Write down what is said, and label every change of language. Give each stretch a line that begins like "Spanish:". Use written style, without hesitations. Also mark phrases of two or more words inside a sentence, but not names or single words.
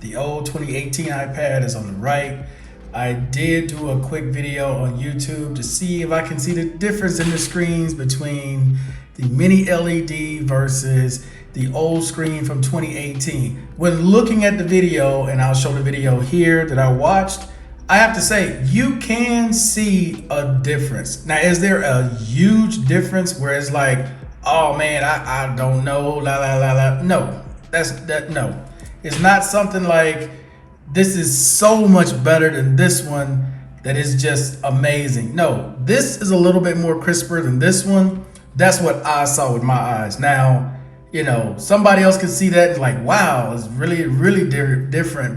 English: The old 2018 iPad is on the right. I did do a quick video on YouTube to see if I can see the difference in the screens between the mini LED versus the old screen from 2018. When looking at the video, and I'll show the video here that I watched, I have to say you can see a difference. Now, is there a huge difference where it's like, oh man, I don't know, la la la la? No, no. It's not something like, this is so much better than this one that is just amazing. No, this is a little bit more crisper than this one. That's what I saw with my eyes. Now, you know, somebody else could see that and like, wow, it's really, really different.